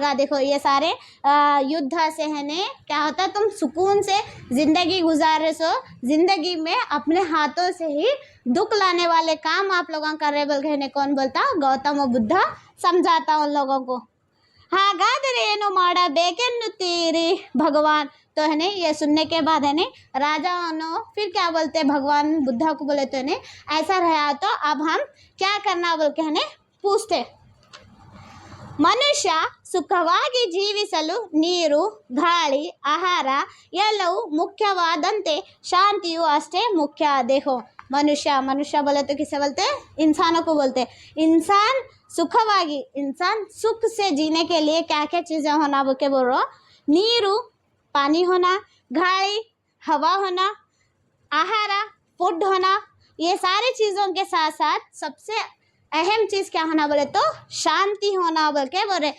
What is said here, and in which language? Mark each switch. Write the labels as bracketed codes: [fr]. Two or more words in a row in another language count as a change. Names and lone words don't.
[hi] देखो ये सारे युद्ध से है ने क्या होता, तुम सुकून से ज़िंदगी गुजारे सो, ज़िंदगी में अपने हाथों से ही दुख लाने वाले काम आप लोगों कर रहे बोल के कौन बोलता, गौतम बुद्ध समझाता उन लोगों को। [kn] ಹಾಗಾದರೆ ಏನು ಮಾಡಬೇಕೆನ್ನುತ್ತೀರಿ भगवान। [hi] तो है ने ये सुनने के बाद है ने राजाओं फिर क्या बोलते, भगवान बुद्ध को बोले तो है ऐसा रहा तो अब हम क्या करना बोल के है पूछते। [kn] ಮನುಷ್ಯ ಸುಖವಾಗಿ ಜೀವಿಸಲು ನೀರು, ಗಾಳಿ, ಆಹಾರ ಎಲ್ಲವೂ ಮುಖ್ಯವಾದಂತೆ ಶಾಂತಿಯು ಅಷ್ಟೇ ಮುಖ್ಯ। [hi] देखो मनुष्य बोले तो किसे बोलते, इंसानों को बोलते। इंसान सुखवागी, इंसान सुख से जीने के लिए क्या क्या चीज़ें होना बोल के बोल रहा, नीरू पानी होना, गाड़ी हवा होना, आहार फूड होना, ये सारी चीज़ों के साथ साथ सबसे अहम चीज़ क्या होना बोले तो शांति होना बोल के बोल रहे।